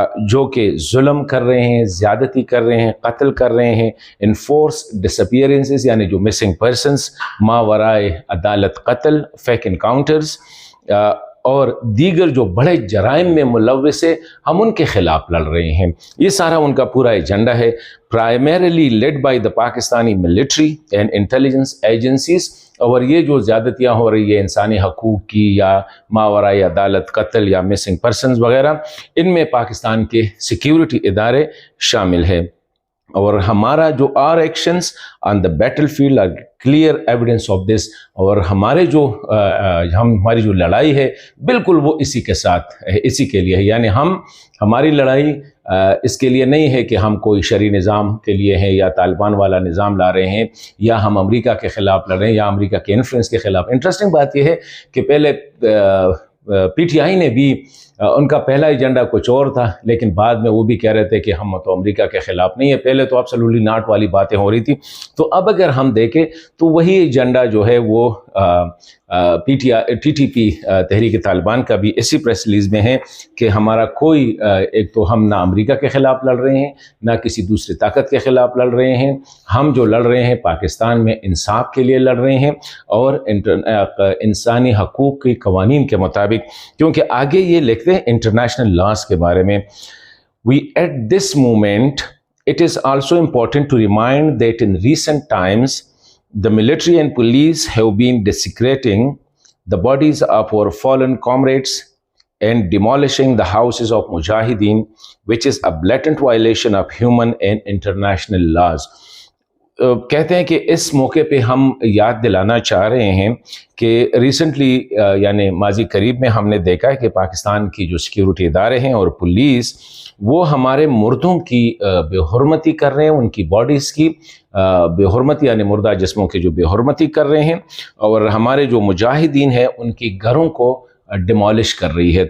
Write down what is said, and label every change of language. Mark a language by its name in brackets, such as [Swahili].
[Urdu] جو کہ ظلم کر رہے ہیں، زیادتی کر رہے ہیں، قتل کر رہے ہیں، انفورس ڈسپیئرنسز یعنی جو مسنگ پرسنس، ماورائے عدالت قتل، فیک انکاؤنٹرز، اور دیگر جو بڑے جرائم میں ملوث ہے ہم ان کے خلاف لڑ رہے ہیں. یہ سارا ان کا پورا ایجنڈا ہے, [English] primarily led by the Pakistani military and intelligence agencies. [Urdu] اور یہ جو زیادتیاں ہو رہی ہے انسانی حقوق کی یا ماورائے عدالت قتل یا مسنگ پرسنز وغیرہ, ان میں پاکستان کے سیکیورٹی ادارے شامل ہیں. اور ہمارا جو [English] our actions on the battlefield are clear evidence of this. [Urdu] اور ہماری جو لڑائی ہے بالکل وہ اسی کے ساتھ ہے, اسی کے لیے ہے. یعنی ہماری لڑائی اس کے لیے نہیں ہے کہ ہم کوئی شرعی نظام کے لیے ہیں یا طالبان والا نظام لا رہے ہیں یا ہم امریکہ کے خلاف لڑ رہے ہیں یا امریکہ کے انفلوئنس کے خلاف. انٹرسٹنگ بات یہ ہے کہ پہلے پی ٹی آئی نے بھی ان کا پہلا ایجنڈا کچھ اور تھا, لیکن بعد میں وہ بھی کہہ رہے تھے کہ ہم تو امریکہ کے خلاف نہیں ہے. پہلے تو [English] absolutely not [Urdu] والی باتیں ہو رہی تھی. تو اب اگر ہم دیکھیں تو وہی ایجنڈا جو ہے وہ ٹی ٹی پی تحریک طالبان کا بھی اسی پریس ریلیز میں ہے کہ ہمارا کوئی ایک تو ہم نہ امریکہ کے خلاف لڑ رہے ہیں نہ کسی دوسری طاقت کے خلاف لڑ رہے ہیں. ہم جو لڑ رہے ہیں پاکستان میں انصاف کے لیے لڑ رہے ہیں اور انسانی حقوق کی قوانین کے مطابق, کیونکہ آگے یہ لکھتے ہیں انٹرنیشنل لاز کے بارے میں. [English] We at this moment it is also important to remind that in recent times the military and police have been desecrating the bodies of our fallen comrades and demolishing the houses of mujahideen, which is a blatant violation of human and international laws. [Urdu] کہتے ہیں کہ اس موقع پہ ہم یاد دلانا چاہ رہے ہیں کہ ریسنٹلی یعنی ماضی قریب میں ہم نے دیکھا ہے کہ پاکستان کی جو سیکیورٹی ادارے ہیں اور پولیس وہ ہمارے مردوں کی بے حرمتی کر رہے ہیں, ان کی باڈیز کی بے حرمتی یعنی مردہ جسموں کی جو بے حرمتی کر رہے ہیں, اور ہمارے جو مجاہدین ہیں ان کی گھروں کو ڈیمالش کر رہی ہے.